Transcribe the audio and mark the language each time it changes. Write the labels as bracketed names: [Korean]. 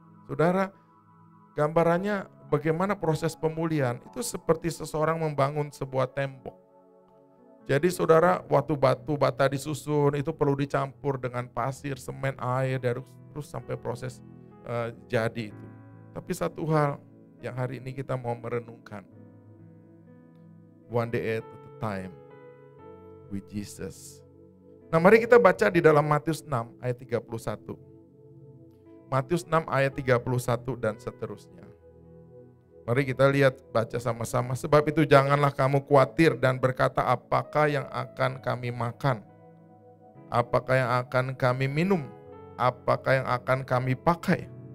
[Indonesian] Saudara, gambarannya bagaimana proses pemulihan itu seperti seseorang membangun sebuah tembok. Jadi saudara, waktu batu bata disusun itu perlu dicampur dengan pasir, semen, air, terus sampai proses jadi itu. Tapi satu hal yang hari ini kita mau merenungkan. [English] One day at a time with Jesus. [Indonesian] Nah, mari kita baca di dalam Matius 6 ayat 31. Matius 6 ayat 31 dan seterusnya. Mari kita lihat, baca sama-sama. Sebab itu janganlah kamu khawatir dan berkata, apakah yang akan kami makan? Apakah yang akan kami minum? Apakah yang akan kami pakai?